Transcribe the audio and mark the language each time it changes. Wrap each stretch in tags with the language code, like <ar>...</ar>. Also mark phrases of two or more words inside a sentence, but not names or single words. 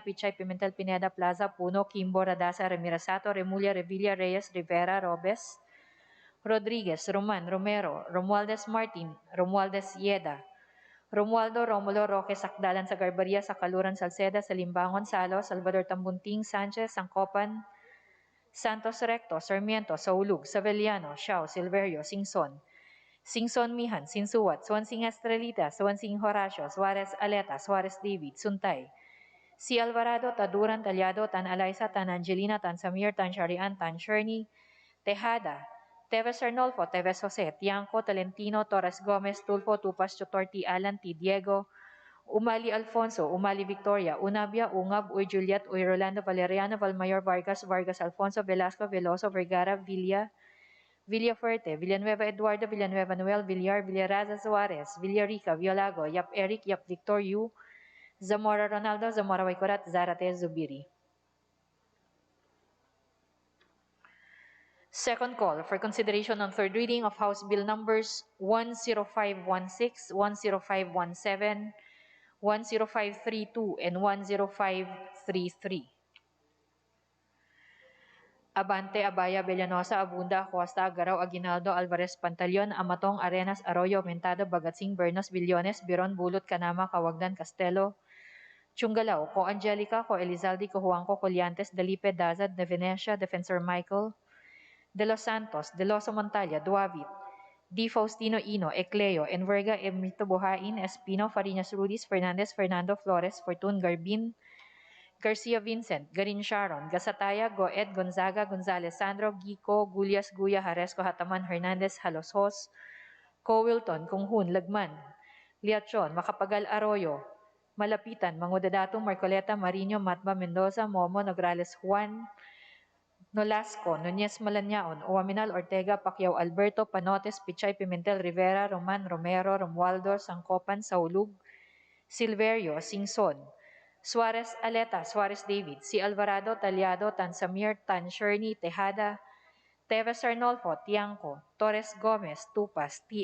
<en>Pichay, Pimentel, Pineda, Plaza, Puno, Kimbo, Radasa, Remirasato, Remulla, Revilla, Reyes, Rivera, Robes, Rodriguez, Roman, Romero, Romualdez Martin, Romualdez Yeda, Romualdo, Romulo, Roque, Sakdalan, sa Garbaria, sa Kaluran, Salceda, sa Limbangon, Salo, Salvador Tambunting, Sanchez, Sangkopan, Santos Recto, Sarmiento, Saulug, Saveliano, Xiao, Silverio, Singson, Singson Mihan, Sinsuwat, Swansing Estrelita, Swansing Horacio, Suarez Aleta, Suarez David, Suntay, Si Alvarado, Taduran, Talyado, Tan Alaisa, Tan Angelina, Tan Samir, Tan Sharian, Tan Sherny, Tejada, Teves Arnolfo, Teves Jose, Tiangco, Talentino, Torres Gomez, Tulfo, Tupas, Chotorti, Alan, T. Diego, Umali Alfonso, Umali Victoria, Unabia, Ungab, Uy Juliet, Uy Rolando Valeriano, Valmayor Vargas, Vargas Alfonso, Velasco, Veloso, Vergara, Villa, Villafuerte, Villanueva Eduardo, Villanueva Noel, Villar, Villaraza Suarez, Villarica, Violago, Yap Eric, Yap Victor Yu, Zamora Ronaldo, Zamora Waikorat, Zarate Zubiri. Second call for consideration on third reading of House Bill numbers 10516, 10517, 10532, and 10533. Abante, Abaya, Villanosa, Abunda, Acosta, Agaraw, Aguinaldo, Alvarez, Pantaleon, Amatong, Arenas, Arroyo, Mentado, Bagatsing, Bernos, Billones, Biron, Bulot, Canama, Kawagdan, Castelo, Chungalao, Co Angelica, Co Elizaldi, Co Juanco, Colliantes, Dalipe, Dazad, De Venecia, Defensor Michael, De Los Santos, De Loso Montalia, Duavit, Di Faustino Ino, Ecleo, Enverga, Emrito Buhain, Espino, Fariñas Rudis, Fernandez, Fernando Flores, Fortun Garbin, Garcia Vincent, Garin Sharon, Gasataya, Goed, Gonzaga, Gonzales Sandro, Gico, Gullas, Guya, Haresco, Hataman, Hernandez, Halosos, Co Wilton, Konghun, Lagman, Liachon, Makapagal Arroyo, Malapitan, Mangudadato, Marcoleta, Marino, Matba, Mendoza, Momo, Nograles, Juan, Nolasco, Nunez Malanaon, Uaminal, Ortega, Pacquiao Alberto, Panotes, Pichay, Pimentel, Rivera, Roman, Romero, Romualdo, Sangkopan, Saulug, Silverio, Singson, Suarez Aleta, Suarez David, C. Alvarado, Talyado, Tansamir, Tansherney, Tejada, Teves Arnolfo, Tiangco, Torres Gomez, Tupas, T.</en>